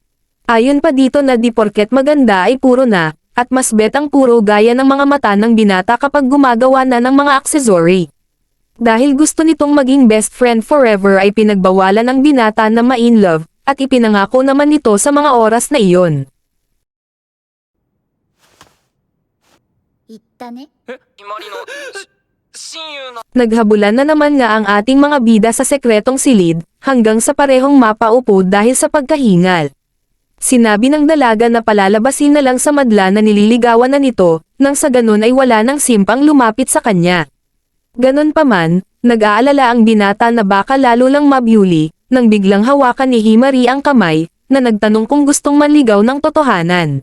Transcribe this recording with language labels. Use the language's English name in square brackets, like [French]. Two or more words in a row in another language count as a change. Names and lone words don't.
[Filipino] Ayon pa dito na di porket maganda ay puro na, at mas bet ang puro gaya ng mga mata ng binata kapag gumagawa na ng mga aksesory. Dahil gusto nitong maging best friend forever ay pinagbawalan ng binata na ma-in love, at ipinangako naman nito sa mga oras na iyon. [Japanese] 言ったね。ひまりの親友の [Filipino] Naghabulan na naman nga ang ating mga bida sa sekretong silid, hanggang sa parehong mapaupo dahil sa pagkahingal. Sinabi ng dalaga na palalabasin na lang sa madla na nililigawan na nito, nang sa ganun ay wala nang simpang lumapit sa kanya. Ganon pa man, nag-aalala ang binata na baka lalo lang mabyuli, nang biglang hawakan ni Himari ang kamay, na nagtanong kung gustong manligaw ng totohanan.